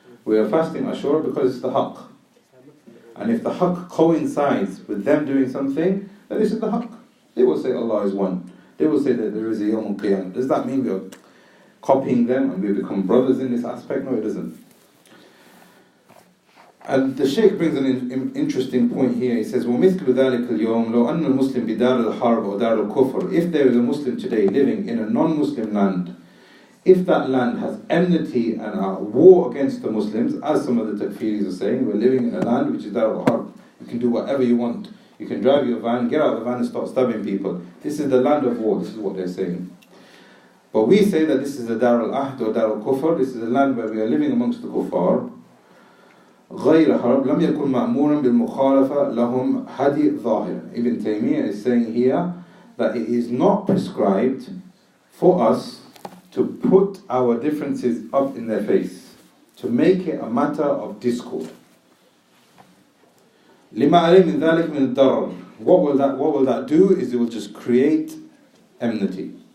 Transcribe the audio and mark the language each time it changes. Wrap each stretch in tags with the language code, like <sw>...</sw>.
<en>We are fasting Ashura because it's the haqq. And if the haqq coincides with them doing something, then this is the haqq. They will say Allah is one. They will say that there is a Yawm al-Qiyamah. Does that mean we are copying them and we become brothers in this aspect? No, it doesn't. And the Shaykh brings an interesting point here. He says,</en> <ar>وَمِثْلُ ذَلِكَ الْيَوْمِ لَوْ أَنَّ الْمُسْلِمْ بِدَارِ الْحَرْبِ وَدَارِ الْكُفْرِ.</ar> <en>If there is a Muslim today living in a non-Muslim land, if that land has enmity and a war against the Muslims, as some of the takfiris are saying, we're living in a land which is Dar al-Harb. You can do whatever you want. You can drive your van, get out of the van and start stabbing people. This is the land of war. This is what they're saying. But we say that this is the Dar al-Ahd or Dar al-Kufr. This is a land where we are living amongst the kuffar.</en> <ar>غير حرب لم يكن مأمورا بالمخالفة لهم هدي ظاهر.</ar> <en>Ibn Taymiyyah is saying here that it is not prescribed for us to put our differences up in their face, to make it a matter of discord.</en> <ar>لما عليه من ذلك من الضرر.</ar> <en>What will that do is it will just create enmity.</en>